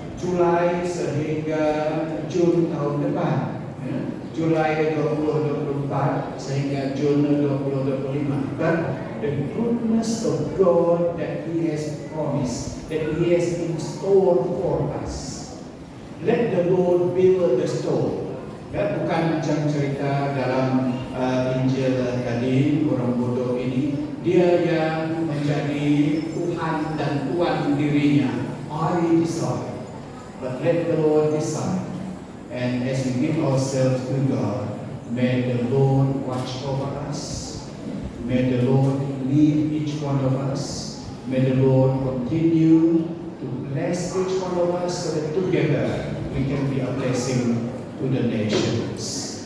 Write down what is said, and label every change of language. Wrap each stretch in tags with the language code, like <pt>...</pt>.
<ms>Julai sehingga Jun tahun depan, ya. Julai 2024 sehingga Jun 2025.</ms> <en>But the goodness of God that He has promised, that He has in store for us. Let the Lord build the store.</en> <ms>Ya, bukan macam cerita dalam Injil tadi, orang bodoh ini, dia yang menjadi Tuhan dan Tuan dirinya.</ms> <en>I decide. But let the Lord decide. And as we give ourselves to God, may the Lord watch over us. May the Lord lead each one of us. May the Lord continue to bless each one of us so that together we can be a blessing to the nations.</en>